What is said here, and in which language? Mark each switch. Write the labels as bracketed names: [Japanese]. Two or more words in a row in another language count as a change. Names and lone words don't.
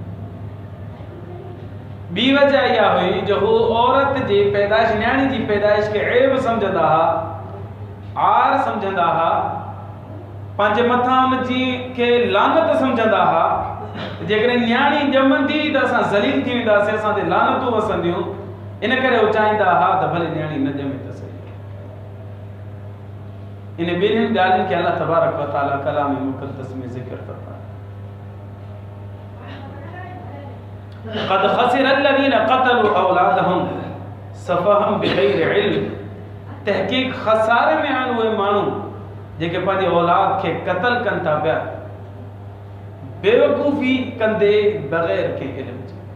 [Sindhi] ॿी वजह इहा हुई जो हू औरत जी पैदाइश, न्याणी जी पैदाइश खे ऐब सम्झंदा हुआ, आर सम्झंदा हुआ, पंहिंजे मथां उनजी खे लानत सम्झंदा हुआ। जेकॾहिं न्याणी ॼमंदी त असां ज़लील थी वेंदासीं, असां ते लानतूं वसंदियूं। इन करे हू चाहींदा हुआ त भले न्याणी न ॼमे त सही। इन ॿिन्हिनि ॻाल्हियुनि खे [Arabic] الله تبارك وتعالى [Sindhi] कलाम मुक़द्दस में ज़िक्र फरमाए। [Arabic] قد خسر الذين قتلوا أولادهم سفها بغير علم, [Sindhi] तहक़ीक़ ख़सारे में आहिनि उहे माण्हू जेके पंहिंजी औलाद खे क़त्ल कनि था पिया, बेवकूफ़ी कंदे बग़ैर कंहिं इल्म जे।